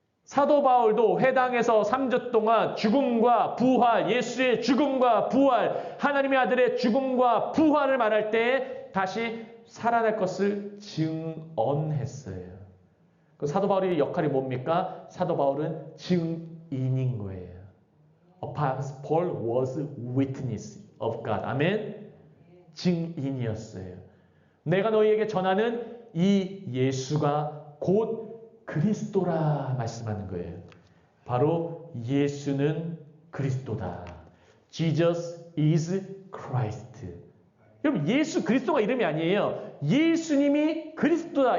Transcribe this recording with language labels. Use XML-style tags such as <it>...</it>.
<ko>사도 바울도 회당에서 3주 동안 죽음과 부활, 예수의 죽음과 부활, 하나님의 아들의 죽음과 부활을 말할 때 다시 살아날 것을 증언했어요. 그 사도 바울의 역할이 뭡니까? 사도 바울은 증인인 거예요.</ko> <en>Apostle Paul was witness of God.</en> <ko>아멘? 증인이었어요. 내가 너희에게 전하는 이 예수가 곧 그리스도라 말씀하는 거예요. 바로 예수는 그리스도다.</ko> <en>Jesus is Christ.</en> <ko>여러분 예수 그리스도가 이름이 아니에요. 예수님이 그리스도다.</ko>